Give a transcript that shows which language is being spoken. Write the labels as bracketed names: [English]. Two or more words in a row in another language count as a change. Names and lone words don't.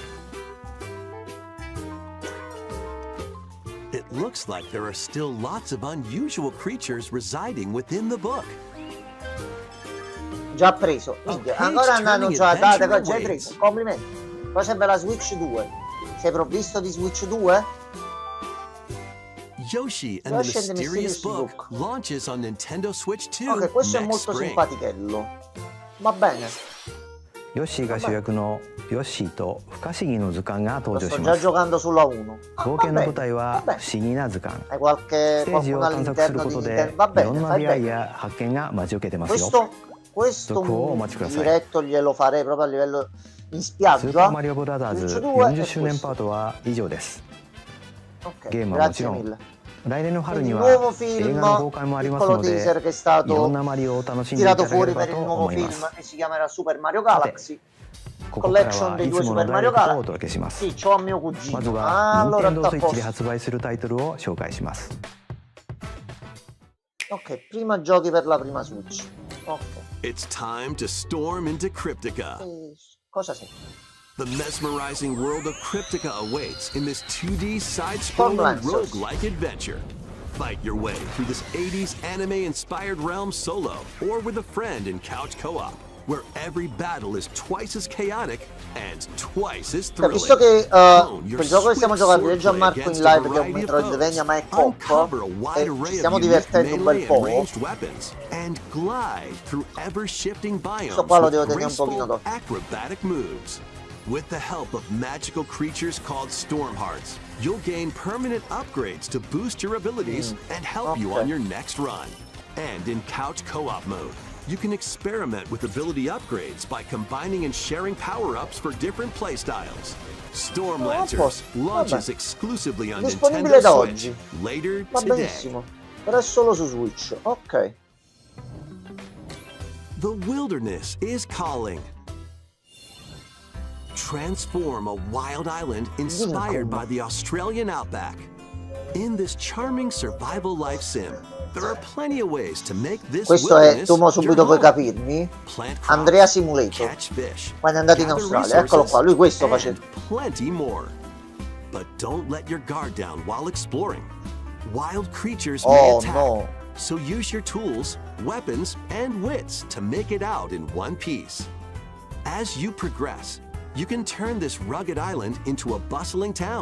[English] It looks like there are still lots of unusual creatures residing within the book. [Italian] Già preso. Minchia, [English] page [Italian] ancora hanno [English] turning [Italian] già date [English] adventure [Italian] che già hai [English] awaits. [Italian] preso. Complimenti. Poi sembra la Switch 2. Sei provvisto di Switch 2? [English] Yoshi and the Yoshi and the Mysterious Mysterious Book Book. launches on Nintendo Switch 2 [Italian] Ok, questo è [English] next [Italian] molto [English] spring. [Italian] simpatichello. Va bene. [Japanese] ヨッシーが主役のヨッシーと不可思議の図鑑が [Italian] Lo [Japanese] 登場 [Italian] sto [Japanese] し [Italian] già [Japanese] ます。 [Italian] giocando sulla 1. Ah, [Japanese] 冒 [Italian] va [Japanese] 険の [Italian] bene, [Japanese] 舞台は [Italian] va [Japanese] 不 [Italian] bene. [Japanese] 思議な図鑑。 [Italian] Hai qualche [Japanese] ステージを [Italian] qualcuno [Japanese] 探索する [Italian] all'interno [Japanese] こ [Italian] di [Japanese] とで [Italian] Nintendo? Va [Japanese] いろん [Italian] bene, [Japanese] な [Italian] fai [Japanese] 出会い [Italian] bene. [Japanese] や発見が待ち受けてますよ。 [Italian] Questo Dopo, [Japanese] お待ちください. [Italian] diretto glielo farei proprio a livello in [Japanese] スーパー [Italian] spiaggia. [Japanese] マリオブラザーズ Switch 2 40 [Italian] e [Japanese] 周年 [Italian] questo. [Japanese] パートは以上です。 [Italian] Ok, [Japanese] ゲームはもち [Italian] grazie [Japanese] ろん [Italian] mille. [Japanese] 来年の春 [Italian] Quindi [Japanese] に [Italian] il [Japanese] は [Italian] nuovo [Japanese] 映 [Italian] film, [Japanese] 画の公開もあります [Italian] piccolo [Japanese] ので [Italian] teaser che è [Japanese] いろん [Italian] stato [Japanese] なマリオを楽しんでいた [Italian] tirato [Japanese] だけれ [Italian] fuori [Japanese] ば [Italian] per il [Japanese] と [Italian] nuovo [Japanese] 思いま [Italian] film [Japanese] す。 [Italian] che si chiamerà Super Mario Galaxy. [Japanese] ここから [Italian] Collection [Japanese] は [Italian] dei [Japanese] い [Italian] due [Japanese] つもの [Italian] Super [Japanese] ダイレ [Italian] Mario [Japanese] クトを [Italian] Galaxy. [Japanese] お届けします。 [Italian] Sì, c'ho a mio [Japanese] ま [Italian] cugino. [Japanese] ずは [Italian] Allora [Japanese] Nintendo [Italian] sta a [Japanese] Switch で [Italian] posto. [Japanese] 発売するタイトルを紹介します。 [Italian] Ok, prima giochi per la prima Switch. Ok. [English] It's time to storm into Cryptica. [Italian] Cosa sei? [English] The mesmerizing world of Cryptica awaits in this 2D [Italian] Tom [English] side-scrolling [Italian] Lancers. [English] roguelike adventure. Fight your way through this 80s anime-inspired realm solo or with a friend in couch co-op, where every battle is twice as chaotic and twice as [Italian] Cioè, visto [English] thrilling. [Italian] che [English] Hone your [Italian] quel gioco che stiamo [English] swift [Italian] giocando io e [English] swordplay [Italian] Gianmarco in [English] against a [Italian] live che è un [English] variety of [Italian] Metroidvania ma è [English] foes, [Italian] coop [English] uncover a wide [Italian] e ci [English] array [Italian] stiamo [English] of unique [Italian] divertendo un bel [English] melee and [Italian] po'. [English] ranged weapons, and glide through ever-shifting biomes [Italian] qua lo [English] with [Italian] devo tenere un pochino [English] graceful [Italian] d'occhio. [English] acrobatic moves. With the help of magical creatures called Storm Hearts, you'll gain permanent upgrades to boost your abilities and help you [Italian] okay. [English] on your next run. And in couch co-op mode, you can experiment with ability upgrades by combining and sharing power-ups for different playstyles. Storm Lancers launches exclusively on [Italian] Disponibile [English] Nintendo [Italian] da [English] Switch [Italian] oggi. [English] later [Italian] Va [English] today. [Italian] benissimo. Però è solo su Switch. Ok. [English] The wilderness is calling. Transform a wild island inspired by the Australian outback. In this charming survival life sim, there are plenty of ways to make this [Italian] Questo è, [English] wilderness [Italian] tu mo [English] your [Italian] subito puoi [English] home. [Italian] capirmi, [English] Plant crops, [Italian] Andrea Simulator. [English] catch fish, [Italian] Quando è andato in [English] gather [Italian] Australia, eccolo qua, [English] resources, [Italian] lui questo [English] and [Italian] faceva. [English] plenty more. But don't let your guard down while exploring. Wild creatures may [Italian] Oh [English] attack, [Italian] no. [English] so use your tools, weapons, and wits to make it out in one piece. As you progress, you can turn this rugged island into a bustling town.